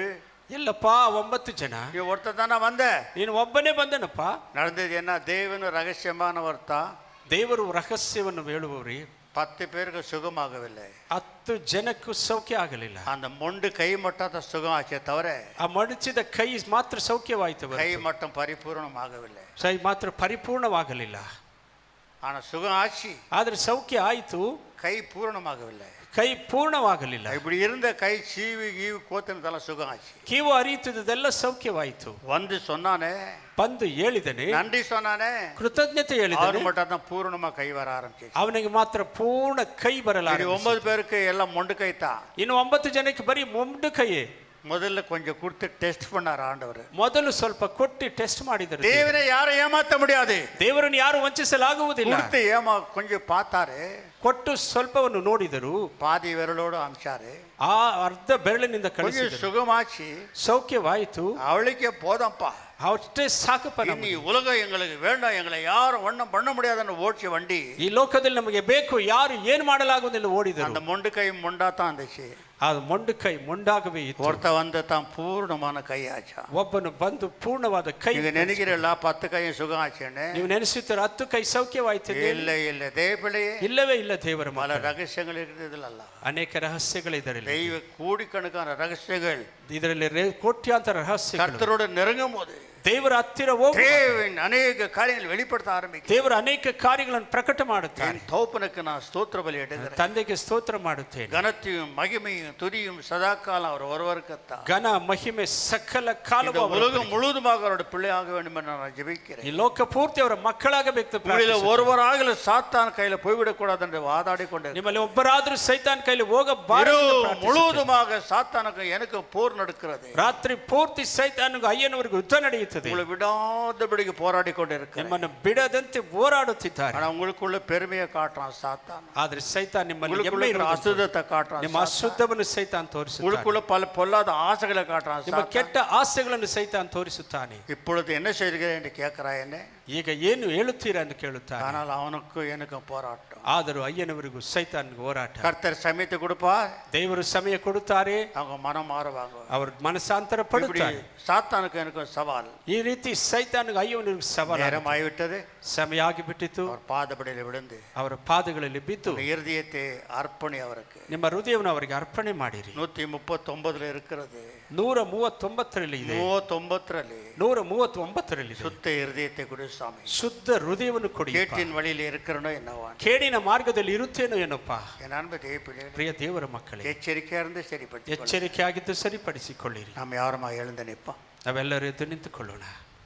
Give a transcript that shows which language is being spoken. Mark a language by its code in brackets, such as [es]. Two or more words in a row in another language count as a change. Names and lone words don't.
[kn] ಎಲ್ಲಪ್ಪ 9 ಜನ, [ta] நீ ஒருத்தர் தானே வந்த, [kn] ನೀನು ಒಬ್ಬನೇ ಬಂದನಪ್ಪ. [ta] நடந்தது என்ன, தேவன் ரகசியமானவர் தான், [kn] ದೇವರು ರಹಸ್ಯವನ್ನು ಹೇಳುವವರಿ. [ta] 10 பேருக்கு சுகமாகவில்லை, [kn] 10 ಜನಕ್ಕೂ ಸೌಖ್ಯ ಆಗಲಿಲ್ಲ. [ta] அந்த மொண்டு கை மட்டும் தான் சுகம் ஆச்சே தவிர [kn] ಆ ಮಡಚಿದ ಕೈ ಮಾತ್ರ ಸೌಖ್ಯವಾಯಿತು, [ta] கை மட்டும் பரிபூர்ணமாகவில்லை, [kn] ಕೈ ಮಾತ್ರ ಪರಿಪೂರ್ಣವಾಗಲಿಲ್ಲ. [ta] ஆனா சுகம் ஆச்சு, [kn] ಆದ್ರೆ ಸೌಖ್ಯ ಆಯಿತು, [ta] கை பூரணமாகவில்லை. [kn] ಕೈ ಪೂರ್ಣವಾಗಲಿಲ್ಲ. [ta] இப்படி இருந்த கை சீவி கீவி கோத்தினதெல்லாம் சுகம் ஆச்சு, [kn] ಕೀವು ಅರಿಯುತ್ತಿದ್ದೆಲ್ಲ ಸೌಖ್ಯವಾಯಿತು. [ta] வந்து சொன்னானே, [kn] ಬಂದು ಹೇಳಿದನೆ, [ta] நன்றி சொன்னானே, [kn] ಕೃತಜ್ಞತೆ [ta] அவரு [kn] ಹೇಳಿದನೆ, [ta] மட்டும் தான் பூரணமா கை வர ஆரம்பிச்சு. [kn] ಅವನಿಗೆ ಮಾತ್ರ ಪೂರ್ಣ ಕೈ ಬರಲಾರ. [ta] 9 பேருக்கு எல்லாம் மொண்டு கை தான். [kn] ಇನ್ನು 9 ಜನಕ್ಕೆ ಬರೀ ಮೊಂಡು ಕೈಯೇ. [ta] முதல்ல கொஞ்சம் கொடுத்து டெஸ்ட் பண்ணார் ஆண்டவர், [kn] ಮೊದಲು ಸ್ವಲ್ಪ ಕೊಟ್ಟು ಟೆಸ್ಟ್ ಮಾಡಿದರು. [ta] தேவனை யாரும் ஏமாத்த முடியாது, [kn] ದೇವರನ್ನು ಯಾರು ವಂಚಿಸಲಾಗುವುದಿಲ್ಲ. [ta] கொடுத்து கொஞ்சம் பார்த்தாரு, [kn] ಕೊಟ್ಟು ಸ್ವಲ್ಪವನ್ನು ನೋಡಿದರು, [ta] பாதி விரலோடு அமிச்சாரு, [kn] ಆ ಅರ್ಧ ಬೆರಳಿನಿಂದ [ta] கொஞ்சம் [kn] ಕಳಿಸಿದರು. [ta] சுகமாச்சு, [kn] ಸೌಖ್ಯವಾಯಿತು, [ta] அவளுக்கே போதப்பா, [kn] ಅಷ್ಟೇ ಸಾಕಪ್ಪ. [ta] இனி உலகம் எங்களுக்கு வேண்டாம், எங்களை யாரும் ஒன்றும் பண்ண முடியாதுன்னு ஓடிச்ச வண்டி, [kn] ಈ ಲೋಕದಲ್ಲಿ ನಮಗೆ ಬೇಕು, ಯಾರು ಏನು ಮಾಡಲಾಗುವುದಿಲ್ಲ ಓಡಿದರು. [ta] அந்த மொண்டு கை மொண்டா தான் இருந்துச்சு, [kn] ಆ ಮೊಂಡು ಕೈ ಮೊಂಡಾಗವೇ ಇತ್ತು. [ta] ஒருத்த வந்து தான் பூர்ணமான கை ஆச்சா. [kn] ಒಬ್ಬನು ಬಂದು ಪೂರ್ಣವಾದ ಕೈ. [ta] நீங்க நினைக்கிறீங்களா 10 கையும் சுகம் ஆச்சுன்னு? [kn] ನೀವು ನೆನೆಸುತ್ತೀರ 10 ಕೈ ಸೌಖ್ಯವಾಯಿತು? [ta] இல்ல இல்ல, தேவபிள்ளையே [kn] ಇಲ್ಲವೇ ಇಲ್ಲ. ದೇವರ [ta] பல [kn] ಮಕ್ಕಳೇ, [ta] ரகசியங்கள் இருக்குதுல்ல, [kn] ಅನೇಕ ರಹಸ್ಯಗಳಿದರಲ್ಲಿ. [ta] தெய்வ கோடிக்கணக்கான ரகசியங்கள் [kn] ಇದರಲ್ಲಿ ಕೋಟ್ಯಾಂತರ ರಹಸ್ಯಗಳು. [ta] கர்த்தரோட நெருங்கும் போது [kn] ದೇವರ ಹತ್ತಿರ ಹೋಗಿ [ta] தேவன் அநேக காரியங்கள் வெளிப்படுத்த ஆரம்பிக்கும். [kn] ದೇವರ ಅನೇಕ ಕಾರ್ಯಗಳನ್ನು ಪ್ರಕಟ ಮಾಡುತ್ತಾರೆ. [ta] தோப்பனுக்கு நான் ஸ்தோத்திர பலி எடுக்கிறேன், [kn] ತಂದೆಗೆ ಸ್ತೋತ್ರ ಮಾಡುತ್ತೇನೆ. [ta] கனத்தையும் மகிமையும் துதியும் சதாக்காலம் அவர் ஒருவருக்குத்தான். [kn] ಘನ ಮಹಿಮೆ ಸಕಲ ಕಾಲವೂ [ta] இந்த உலகம் முழுவதுமாக அவரோட பிள்ளையாக வேண்டும் என்று நான் ஜெபிக்கிறேன். [kn] ಈ ಲೋಕ ಪೂರ್ತಿ ಅವರ ಮಕ್ಕಳಾಗಬೇಕು. [ta] ஒருவராக சாத்தான் கையில போய்விடக் கூடாது என்று வாதாடி கொண்டு, [kn] ನಿಮ್ಮಲ್ಲಿ ಒಬ್ಬರಾದ್ರೂ ಸೈತಾನ್ ಕೈಲಿ ಹೋಗಬಾರದು. [ta] முழுவதுமாக சாத்தானுக்கு எனக்கு போர் நடக்கிறது. [kn] ರಾತ್ರಿ ಪೂರ್ತಿ ಸೈತಾನಿಗೂ ಅಯ್ಯನವರಿಗೂ ಯುದ್ಧ ನಡೆಯುತ್ತದೆ. [ta] உங்களை விடாதபடிக்கு போராடி கொண்டு இருக்கிறேன். [kn] ನಿಮ್ಮನ್ನು ಬಿಡದಂತೆ ಹೋರಾಡುತ್ತಿದ್ದಾರೆ. [ta] ஆனா உங்களுக்குள்ள பெருமையை காட்டுறான் சாத்தான், [kn] ಆದ್ರೆ ಸೈತಾನ್ ನಿಮ್ಮಲ್ಲಿ [ta] உங்களுக்குள்ள [kn] ಹೆಮ್ಮೆ [ta] இருக்கிற [kn] ಇರುವುದಿಲ್ಲ. [ta] அசுத்தத்தை காட்டுறான் [kn] ನಿಮ್ಮ [ta] சாத்தான். [kn] ಅಶುದ್ಧವನ್ನು ಸೈತಾನ್ ತೋರಿಸುತ್ತಾನೆ. [ta] உங்களுக்குள்ள பல பொல்லாத ஆசைகளை காட்டுறான் [kn] ನಿಮ್ಮ [ta] சாத்தான். [kn] ಕೆಟ್ಟ ಆಸೆಗಳನ್ನು ಸೈತಾನ್ ತೋರಿಸುತ್ತಾನೆ. [ta] இப்பொழுது என்ன செய்கிறேன் என்று கேட்கிறாய் என்ன? [kn] ಈಗ ಏನು ಹೇಳುತ್ತೀರಾ ಎಂದು ಕೇಳುತ್ತಾನೆ. [ta] ஆனால் அவனுக்கும் எனக்கும் போராட்டம். [kn] ಆದರೂ ಅಯ್ಯನವರಿಗೂ ಸೈತಾನ್ಗೂ ಹೋರಾಟ. [ta] கர்த்தர் சமயத்தை கொடுப்பார், [kn] ದೇವರು ಸಮಯ ಕೊಡುತ್ತಾರೆ, [ta] அவங்க மனம் மாறுவாங்க. [kn] ಅವರು ಮನಸ್ಸಾಂತರ ಪಡುತ್ತಾರೆ. [ta] சாத்தானுக்கு எனக்கும் சவால். [kn] ಈ ರೀತಿ ಸೈತಾನ್ಗೂ ಅಯ್ಯನವರಿಗೂ ಸವಾಲು. [ta] நேரம் ஆகிவிட்டது, [kn] ಸಮಯ ಆಗಿಬಿಟ್ಟಿತು. [ta] அவர் பாதபடியில் விழுந்து [kn] ಅವರ ಪಾದಗಳಲ್ಲಿ ಬಿದ್ದು [ta] இருதயத்தை அர்ப்பணி அவருக்கு. [kn] ನಿಮ್ಮ ಹೃದಯವನ್ನು ಅವರಿಗೆ ಅರ್ಪಣೆ ಮಾಡಿರಿ. [ta] 139 இருக்கிறது, [kn] 139ರಲ್ಲಿ ಇದೆ, 139 139ರಲ್ಲಿ ಇದೆ. [ta] சுத்த இருதயத்தை கொடு சாமி, [kn] ಶುದ್ಧ ಹೃದಯವನ್ನು ಕೊಡಿ. [ta] கேட்டின் வழியில் இருக்கிறனோ என்னவா, [kn] ಕೇಡಿನ ಮಾರ್ಗದಲ್ಲಿ ಇರುತ್ತೇನೋ ಏನಪ್ಪ. [ta] என் அன்பு தேவப்பிள்ளைகளே, [kn] ಪ್ರಿಯ ದೇವರ ಮಕ್ಕಳೇ, [ta] எச்சரிக்கையா இருந்து சரிப்படுத்தி [kn] ಎಚ್ಚರಿಕೆ ಆಗಿದ್ದು ಸರಿಪಡಿಸಿಕೊಳ್ಳಿರಿ. [ta] நாம் யாருமா எழுந்து நிற்போம். [kn] ನಾವೆಲ್ಲರೂ ಎದ್ದು ನಿಂತುಕೊಳ್ಳೋಣ.